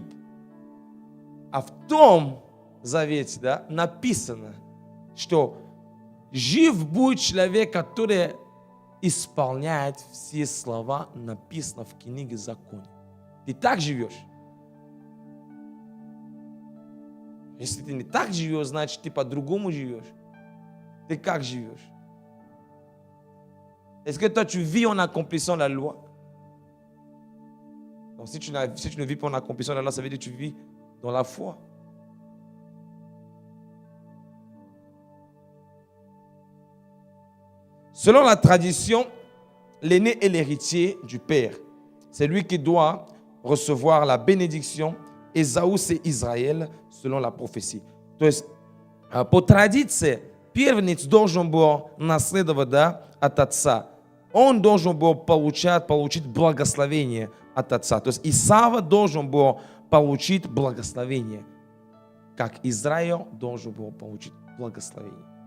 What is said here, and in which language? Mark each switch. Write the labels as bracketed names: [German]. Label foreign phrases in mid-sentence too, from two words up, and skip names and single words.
[Russian] А в том завете, да, написано, что жив будет человек, который исполняет все слова, написано в книге Закона. Ты так живешь? Если ты не так живешь, значит, ты по-другому живешь. Ты как живешь? [French] Est-ce que toi, tu vis en accomplissant la loi? Donc, si tu ne vis pas en accomplissant la loi, ça veut dire que tu vis dans la foi. Selon la tradition, l'aîné est l'héritier du père. C'est lui qui doit recevoir la bénédiction. Ésaü, c'est Israël, selon la prophétie. [Russian] То есть, по традиции, Первенец должен был наследовать, да, от отца. Он должен был получить благословение от отца. То есть Исав должен был получить благословение, как Израиль должен был получить благословение.